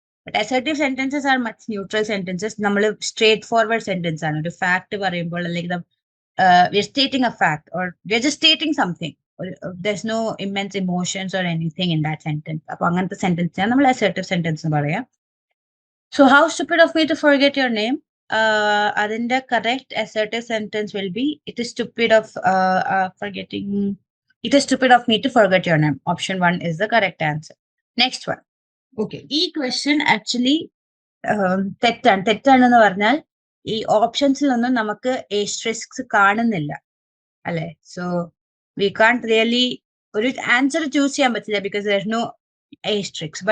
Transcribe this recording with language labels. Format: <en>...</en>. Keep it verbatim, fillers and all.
<en>But assertive sentences are much neutral sentences.</en> <ml>നമ്മൾ straight forward sentence ആണ്. ഒരു fact പറയുമ്പോൾ അല്ലെങ്കിൽ</ml> <en>we're stating a fact or we're just stating something. Or, uh, There's no immense emotions or anything in that sentence.</en> <ml>അപ്പൊ അങ്ങനത്തെ sentence നമ്മൾ assertive sentence എന്ന് പറയാം.</ml> <en>So how stupid of me to forget your name? Uh,</en> <ml>അതിന്റെ</ml> <en>correct assertive sentence will be it is stupid of uh, uh, forgetting. It is stupid of me to forget your name. Option one is the correct answer. Next one. Okay.</en> <ml>ഈ</ml> <en>question actually</en> <ml>ഉം, തെറ്റാണ്. തെറ്റാണെന്ന് പറഞ്ഞാൽ ഈ ഓപ്ഷൻസിലൊന്നും നമുക്ക് ഏസ്ട്രിക്സ് കാണുന്നില്ല അല്ലെ.</ml> <en>so we can't really</en> <ml>ഒരു ആൻസർ ചൂസ് ചെയ്യാൻ പറ്റില്ല</ml> <en>Because there no asterisks.</en>